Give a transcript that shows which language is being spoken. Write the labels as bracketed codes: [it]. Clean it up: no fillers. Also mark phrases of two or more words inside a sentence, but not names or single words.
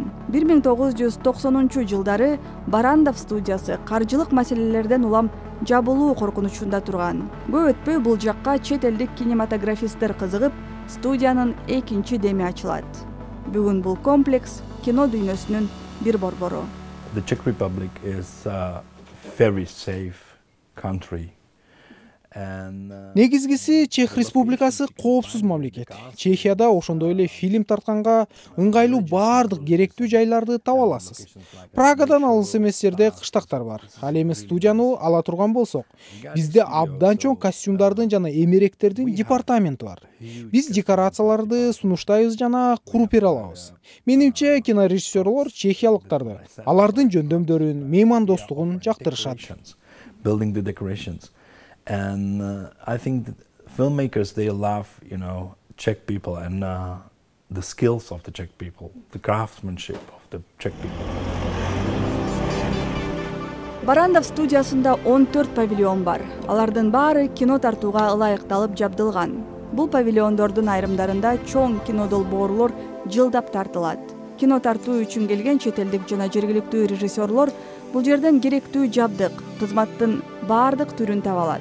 [ky] 1990 жылдары Барандов студиясы каржылык маселелерден улам жабылуу коркунучунда турган. Көп өтпөй бул жакка чет элдик кинематографисттер кызыгып, студиянын экинчи деми ачылат. Бүгүн бул комплекс кино дүйнөсүнүн бир борбору. [en] The Czech Republic is a very safe country. [ky] Негизгиси Чех Республикасы коопсуз мамлекет. Чехияда ошондой эле фильм тартканга ыңгайлуу баардык керектүү жайларды таба аласыз. Прагадан алыс эмес жерде кыштактар бар. Ал эми студияны ала турган болсок, бизде абдан чоң костюмдардын жана эмеректердин департаменти бар. Биз декорацияларды сунуштайбыз жана куруп бере алабыз. Менимче кинорежиссерлор чехиялыктарды, алардын жөндөмдөрүн, меймандостугун жактырышат. [en] building the decorations. And I think that filmmakers, they love, Czech people and the skills of the Czech people, the craftsmanship of the Czech people. [ky] Барандов студиясында 14 павильон бар. Алардын баары кино тартууга ылайыкталып жабдылган. Бул павильондордун айрымдарында чоң кино долбоорлор жылдап тартылат. Кино тартуу үчүн келген чет элдик жана жергиликтүү режиссерлор бул жерден керектүү жабдык, кызматтын баардык түрүн таба алат.